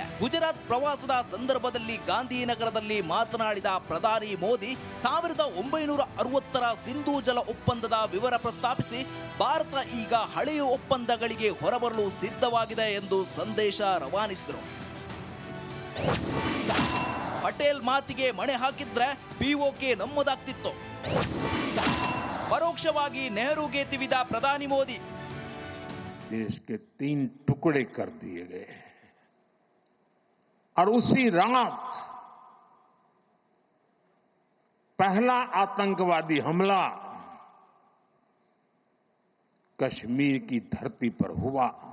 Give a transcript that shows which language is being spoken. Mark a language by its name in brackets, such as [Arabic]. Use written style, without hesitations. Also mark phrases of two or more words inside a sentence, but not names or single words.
[Kannada] ಗುಜರಾತ್ ಪ್ರವಾಸದ ಸಂದರ್ಭದಲ್ಲಿ ಗಾಂಧಿನಗರದಲ್ಲಿ ಮಾತನಾಡಿದ ಪ್ರಧಾನಿ ಮೋದಿ 1960ರ ಸಿಂಧೂ ಜಲ ಒಪ್ಪಂದದ ವಿವರ ಪ್ರಸ್ತಾಪಿಸಿ ಭಾರತ ಈಗ ಹಳೆಯ ಒಪ್ಪಂದಗಳಿಗೆ ಹೊರಬರಲು ಸಿದ್ಧವಾಗಿದೆ ಎಂದು ಸಂದೇಶ ರವಾನಿಸಿದರು. ಪಟೇಲ್ ಮಾತಿಗೆ ಮಣೆ ಹಾಕಿದ್ರೆ ಪಿಒಕೆ ನಮ್ಮದಾಗ್ತಿತ್ತು. ಪರೋಕ್ಷವಾಗಿ ನೆಹರೂಗೆ ತಿವಿದ ಪ್ರಧಾನಿ ಮೋದಿ. [Hindi] देश के 3 टुकड़े कर दिए गए और उसी रात पहला आतंकवादी हमला कश्मीर की धरती पर हुआ.